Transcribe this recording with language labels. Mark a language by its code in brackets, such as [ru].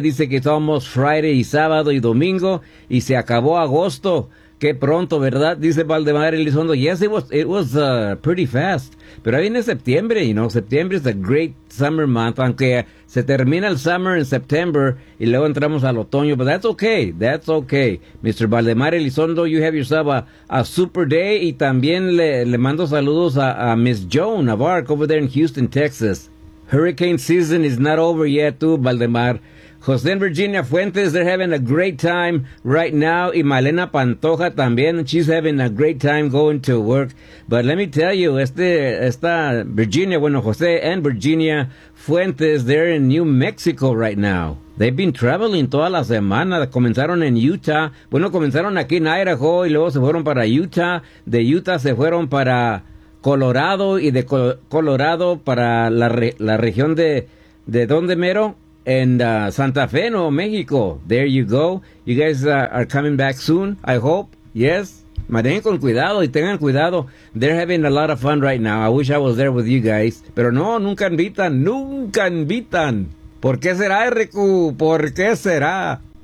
[es] Dice que somos Friday y sábado y domingo y se acabó agosto. Qué pronto, ¿verdad? Dice [en] Valdemar Elizondo. Yes, it was pretty fast. [es] Pero ahí viene septiembre, [en] you know. [es] Septiembre [en] is a great summer month, [es] aunque se termina el summer en September y luego entramos al otoño. [en] But that's okay. That's okay. Mr. Valdemar Elizondo, you have yourself a super day. [es] Y también le mando saludos a [en] Miss Joan of Arc over there in Houston, Texas. Hurricane season is not over yet, too, Valdemar. José Virginia Fuentes, they're having a great time right now. Y Malena Pantoja también, she's having a great time going to work. But let me tell you, esta Virginia, bueno, José and Virginia Fuentes, they're in New Mexico right now. They've been traveling [es] toda la semana. Comenzaron en Utah. Bueno, comenzaron aquí en Idaho y luego se fueron para Utah. De Utah se fueron para Colorado y de Colorado para la región de donde mero. [en] And Santa Fe, Nuevo México. There you go. You guys are coming back soon, I hope. Yes. [es] Manejen con cuidado y tengan cuidado. [en] They're having a lot of fun right now. I wish I was there with you guys. [es] Pero no, nunca invitan. Nunca invitan. ¿Por qué será, RQ? ¿Por qué será?